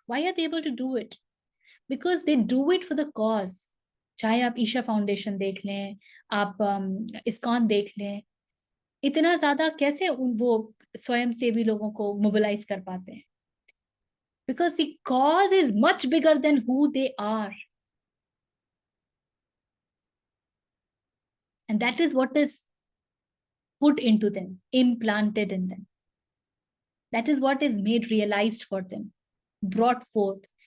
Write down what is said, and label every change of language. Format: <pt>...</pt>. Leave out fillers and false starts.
<en>Why are they able to do it? Because they do it for the cause.</en> <hi>चाहे आप Isha foundation देख लें, आप इस्कॉन देख लें, इतना ज्यादा कैसे वो स्वयं सेवी लोगों को मोबिलाइज कर पाते हैं?</hi> <en>Because the cause is much bigger than who they are. And that is what is put into them, implanted in them. That is what is made realized for them, brought forth.</en>